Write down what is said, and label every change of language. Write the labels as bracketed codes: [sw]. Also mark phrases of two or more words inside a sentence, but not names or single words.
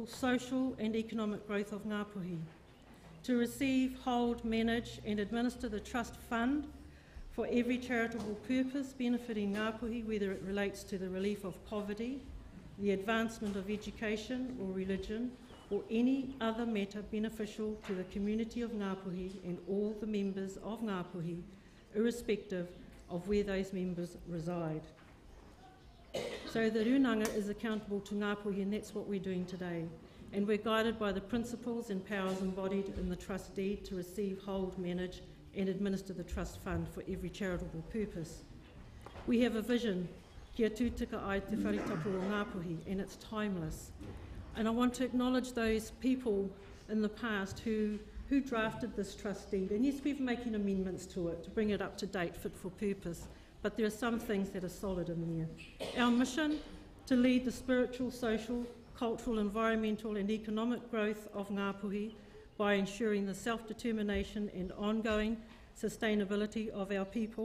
[en] social and economic growth of Ngāpuhi, to receive, hold, manage and administer the trust fund for every charitable purpose benefiting Ngāpuhi, whether it relates to the relief of poverty, the advancement of education or religion, or any other matter beneficial to the community of Ngāpuhi and all the members of Ngāpuhi, irrespective of where those members reside. So the Runanga is accountable to Ngāpuhi, and that's what we're doing today. And we're guided by the principles and powers embodied in the trust deed to receive, hold, manage and administer the trust fund for every charitable purpose. We have a vision, [mi] kia tūtika ai te wharetapu o Ngāpuhi, [en] and it's timeless. And I want to acknowledge those people in the past who drafted this trust deed. And yes, we're making amendments to it to bring it up to date, fit for purpose, but there are some things that are solid in there. Our mission, to lead the spiritual, social, cultural, environmental and economic growth of Ngāpuhi by ensuring the self-determination and ongoing sustainability of our people.